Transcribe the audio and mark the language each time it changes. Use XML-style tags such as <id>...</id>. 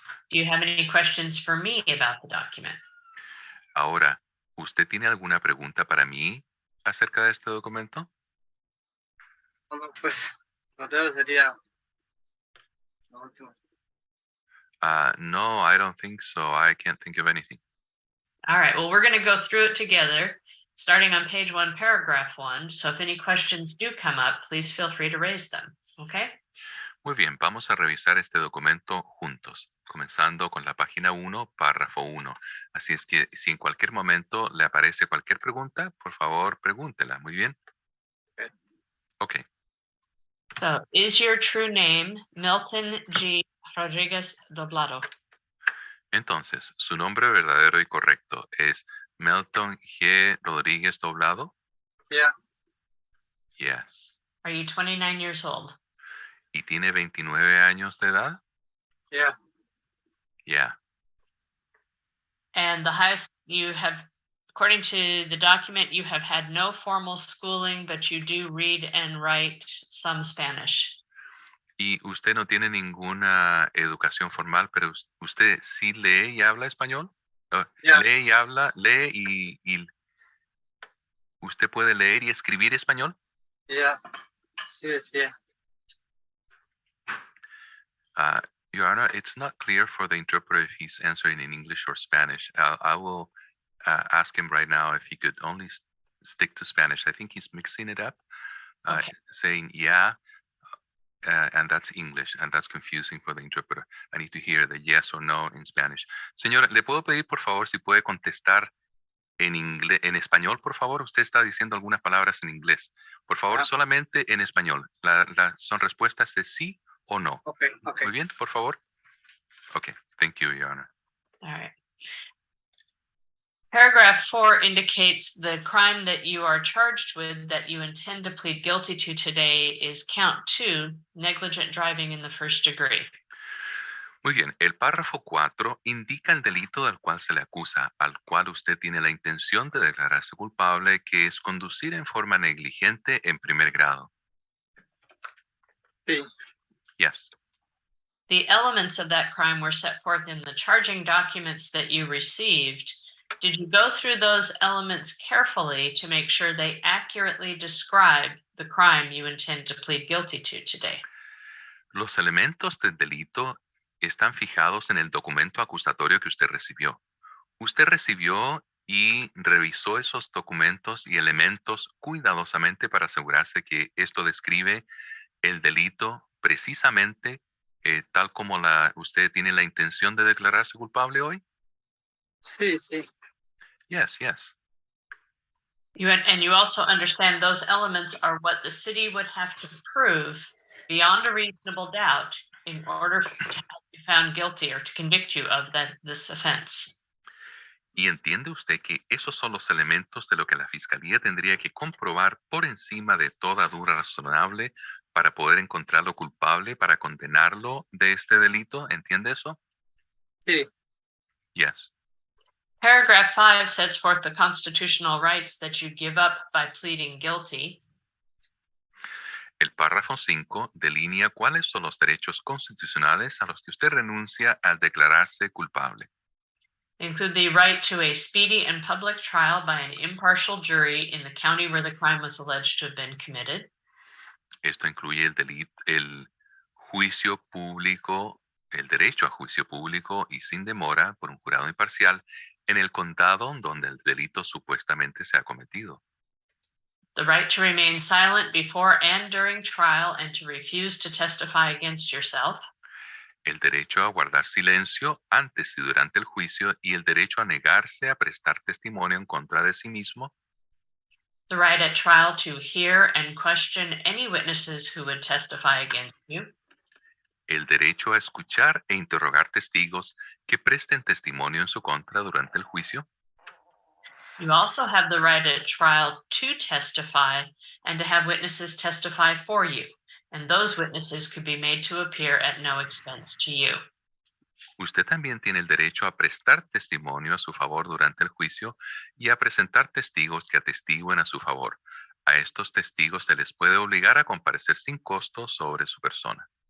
<en>Do you have any questions for me about the document?</en> <es>Ahora, ¿usted tiene alguna pregunta para mí acerca de este documento? Bueno, pues, lo debe sería. lo último.</es> <en>No, I don't think so. I can't think of anything. All right, well, we're going to go through it together, starting on page 1, paragraph 1. So if any questions do come up, please feel free to raise them, okay?</en> <es>Muy bien, vamos a revisar este documento juntos, comenzando con la página 1, párrafo 1. Así es que si en cualquier momento le aparece cualquier pregunta, por favor, pregúntela. Muy bien. Ok.</es> <en>So, is your true name Milton G. Rodriguez Doblado?</en> <es>Entonces, ¿su nombre verdadero y correcto es Melton G. Rodríguez Doblado?</es> <en>Yeah. Yes. Are you 29 years old?</en> <es>¿Y tiene 29 años de edad?</es> <en>Yeah. Yeah. And the highest you have, according to the document, you have had no formal schooling, but you do read and write some Spanish. ¿Y usted no tiene ninguna educación formal, pero usted sí lee y habla español? Yeah.</en> <es>Lee y habla, lee y ¿usted puede leer y escribir español?</es> <en>Yeah.</en> <es>Sí, sí.</es> <en>Your Honor, it's not clear for the interpreter if he's answering in English or Spanish. I will ask him right now if he could only stick to Spanish. I think he's mixing it up, Okay. saying yeah, and that's English, and that's confusing for the interpreter. I need to hear the yes or no in Spanish.</en> <es>Señora, ¿le puedo pedir, por favor, si puede contestar en inglés, en español, por favor? Usted está diciendo algunas palabras en inglés. Por favor, solamente en español. Son respuestas de sí o no.</es> <en>Okay. Okay.</en> <es>Muy bien, por favor.</es> <en>Okay, thank you, Your Honor. All right. Paragraph 4 indicates the crime that you are charged with that you intend to plead guilty to today is count 2, negligent driving in the first degree.</en> <es>Muy bien, el párrafo 4 indica el delito del cual se le acusa, al cual usted tiene la intención de declararse culpable, que es conducir en forma negligente en primer grado. Sí.</es> <en>Yes. The elements of that crime were set forth in the charging documents that you received. Did you go through those elements carefully to make sure they accurately describe the crime you intend to plead guilty to today?</en> <es>Los elementos del delito están fijados en el documento acusatorio que usted recibió. Usted recibió y revisó esos documentos y elementos cuidadosamente para asegurarse que esto describe el delito precisamente tal como usted tiene la intención de declararse culpable hoy. Sí, sí.</es> <en>Yes, yes. And you also understand those elements are what the city would have to prove beyond a reasonable doubt in order to be found guilty or to convict you of this offense.</en> <es>Y entiende usted que esos son los elementos de lo que la fiscalía tendría que comprobar por encima de toda duda razonable para poder encontrarlo culpable, para condenarlo de este delito. ¿Entiende eso? Sí.</es> <en>Yes. Paragraph 5 sets forth the constitutional rights that you give up by pleading guilty.</en> <es>El párrafo 5 delinea cuáles son los derechos constitucionales a los que usted renuncia al declararse culpable.</es> <en>Include the right to a speedy and public trial by an impartial jury in the county where the crime was alleged to have been committed.</en> <es>Esto incluye el juicio público, el derecho a juicio público y sin demora por un jurado imparcial en el condado donde el delito supuestamente se ha cometido.</es> <en>The right to remain silent before and during trial and to refuse to testify against yourself.</en> <es>El derecho a guardar silencio antes y durante el juicio y el derecho a negarse a prestar testimonio en contra de sí mismo.</es> <en>The right at trial to hear and question any witnesses who would testify against you.</en> <es>El derecho a escuchar e interrogar testigos que presten testimonio en su contra durante el juicio.</es> <en>You also have the right at trial to testify and to have witnesses testify for you, and those witnesses could be made to appear at no expense to you.</en> <es>Usted también tiene el derecho a prestar testimonio a su favor durante el juicio y a presentar testigos que atestiguen a su favor. A estos testigos se les puede obligar a comparecer sin costo sobre su persona.</es>